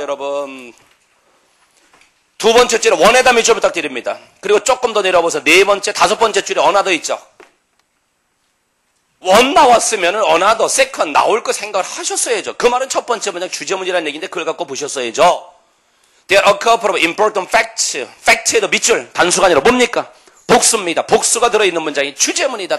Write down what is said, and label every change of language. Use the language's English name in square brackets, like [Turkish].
[Korean] 여러분 두 번째 줄에 원에다 밑줄 부탁드립니다. 그리고 조금 더 내려와서 네 번째, 다섯 번째 줄에 어나더 있죠. 원 나왔으면 어나더, 세컨 나올 거 생각을 하셨어야죠. 그 말은 첫 번째 문장 주제문이라는 얘기인데 그걸 갖고 보셨어야죠. [English] There are a couple of important facts. [Korean] 팩트에도 밑줄, 단수가 아니라 뭡니까? 복수입니다. 복수가 들어있는 문장이 주제문이다.